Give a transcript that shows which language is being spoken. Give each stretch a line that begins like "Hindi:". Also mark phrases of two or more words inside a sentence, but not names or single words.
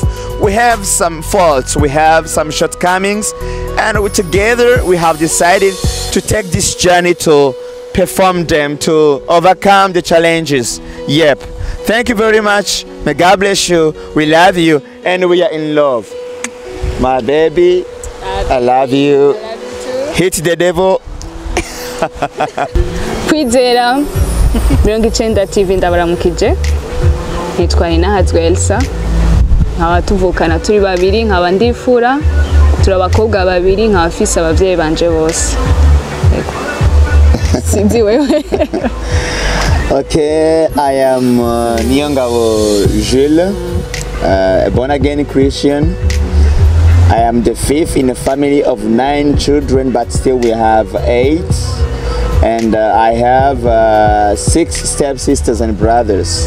English: We have some faults, we have some shortcomings, and together we have decided to take this journey to perform them, to overcome the challenges. Yep. Thank you very much. May God bless you. We love you and we are in love. My baby, I love you. I love you too. Hit the devil.
Rundi: Kwizera 90 TV ndabaramukije. Nitwa Ninahazwe Elsa. Nkaba tuvukana turi babiri, nkaba ndifura. Turi abakobwa babiri, nkaba afise abavyeyi banje bose. Sinzi wewe.
English: Okay, I am Niongabo Jules, a born-again Christian. I am the 5th in a family of 9 children, but still we have 8. And I have 6 step-sisters and brothers.